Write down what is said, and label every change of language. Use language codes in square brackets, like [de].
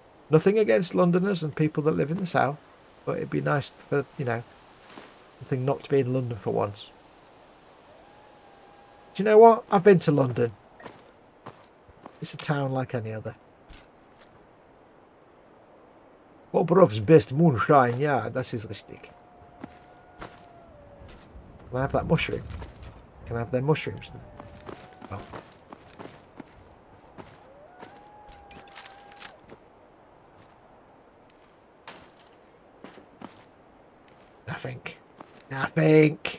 [en] Nothing against Londoners and people that live in the south, but it'd be nice for, you know, something not to be in London for once. Do you know what? I've been to London. It's a town like any other. Bobrov's best moonshine, yeah, [de] das ist richtig. [en] Can I have that mushroom? Can I have their mushrooms? Oh. Nothing. Nothing.